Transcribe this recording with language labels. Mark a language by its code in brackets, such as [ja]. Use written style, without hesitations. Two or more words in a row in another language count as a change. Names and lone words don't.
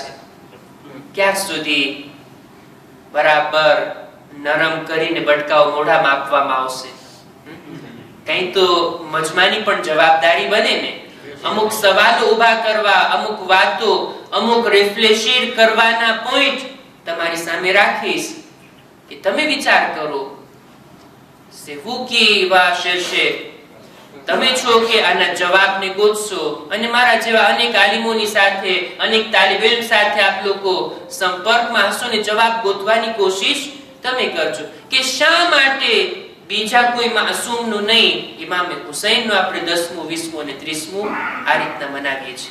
[gu] ક્યાં સુધી બરાબર નરમ કરીને બટકાઓ મોઢામાં આપવામાં આવશે? કઈ તો મજમાની પણ જવાબદારી બને ને. અમુક સવાલો ઉભા કરવા, અમુક વાતો, અમુક રિફ્લેશિંગ કરવાના પોઈન્ટ તમારી સામે રાખીશ કે તમે વિચાર કરો. [fr] C'est vous qui va chercher. [gu] તમે છો કે આના જવાબને ગોતશો અને મારા જેવા અનેક આલિમોની સાથે, અનેક તાલિબ ઇલ્મ સાથે આપ લોકો સંપર્કમાં હશો ને જવાબ ગોતવાની કોશિશ તમે કરજો કે શા માટે બીજા કોઈ માસૂમનું નહીં, ઇમામ હુસૈનનું આપણે 10મું, 20મું અને 30મું આ રીતના મનાવીએ છીએ.